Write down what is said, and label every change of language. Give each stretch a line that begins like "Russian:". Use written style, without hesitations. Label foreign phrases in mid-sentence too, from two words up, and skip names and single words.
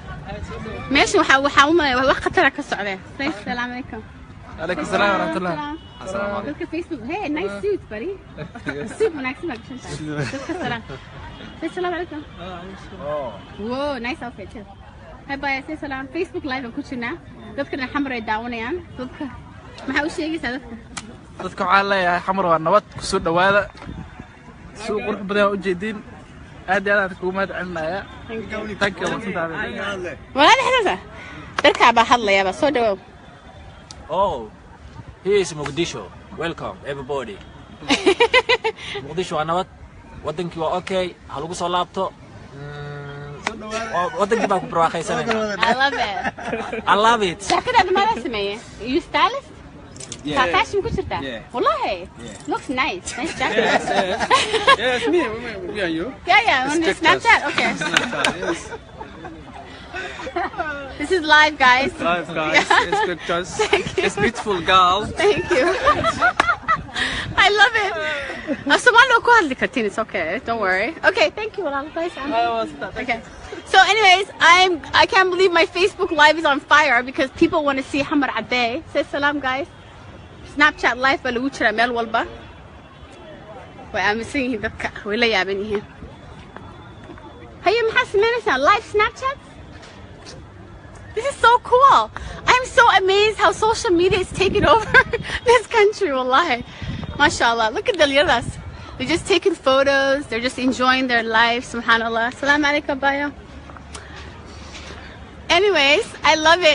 Somali: Meesha waxa wax khatar ka socda.
Arabic: Salaam alaykum. Alaykum salaam wa rahmatullah.
Somali: Dadka Facebook.
English: Hey, nice suit, buddy.
Somali: Suit wanaagsan baa gashan. Dadka salaam.
Arabic: Salaam alaykum.
English: Whoa, nice outfit too. Hey, bye. Say salaam.
Somali: Facebook live aan ku jirna. Dadkana xamar ay daawanayaan. Dadka maxaa u sheegaysaa dadka? dadka waxaan leeyahay xamar waa nabad ku soo dhawaada suuq qurux badan u jeedin aad iyo aad kugu mahad celinaya
English: thank you
Somali: walaal xasan dadka baa hadlaya ba soo dhawow.
English: Oh, here is Mogadishu. Welcome everybody.
Somali: Mogadishu waa nabad wadankii waa okay ha lagu soo laabto wadankii baa ku barwaaqaysanayna.
English: I love it. I love it.
Somali: Shakada ma la sameeyay?
English: You stylist? Yeah.
Somali: Fashion kuchirta?
English: Yeah. Wallahi. Looks nice. Nice jacket. Yes, me and you. Yeah, on the Snapchat. Okay. Yes. This is live, guys. Live, guys. Yeah. It's pictures. Thank you. It's beautiful girl. Thank you. I love it. It's okay. Don't worry. Okay, thank you. Okay. So anyways, I can't believe my Facebook live is on fire because people want to see Hamar ADDE. Say salam, guys.
Somali: Snapchat live balu jira meel walba.
English: I'm seeing
Somali: dadka way la yaaban yihiin. Haye maxaa sameynaysaa live Snapchat?
English: This is so cool. I'm so amazed how social media is taking over this country, wallahi. MashaAllah. Look at the liras. They're just taking photos. They're just enjoying their life. Subhanallah.
Arabic: Salam alaikum,
English: Bayo. Anyways, I love it.